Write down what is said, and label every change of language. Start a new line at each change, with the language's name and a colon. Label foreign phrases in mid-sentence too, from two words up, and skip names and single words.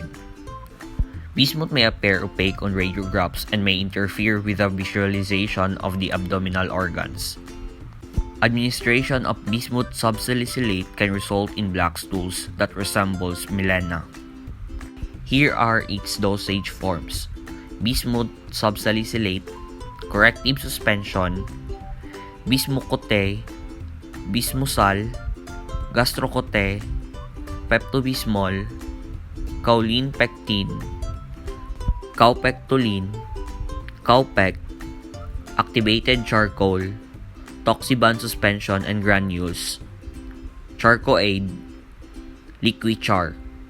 English: Bismuth may appear opaque on radiographs and may interfere with the visualization of the abdominal organs. Administration of Bismuth Sub-Salicylate can result in black stools that resembles melena. Here are its dosage forms: Bismuth Sub-Salicylate, corrective suspension, Bismucote, Bismusal, Gastrocote, Pepto-Bismol, Choline Pectin, Cowpectoline, Cowpec, activated charcoal, Toxiban suspension and granules, Charcoaid, Liquichar.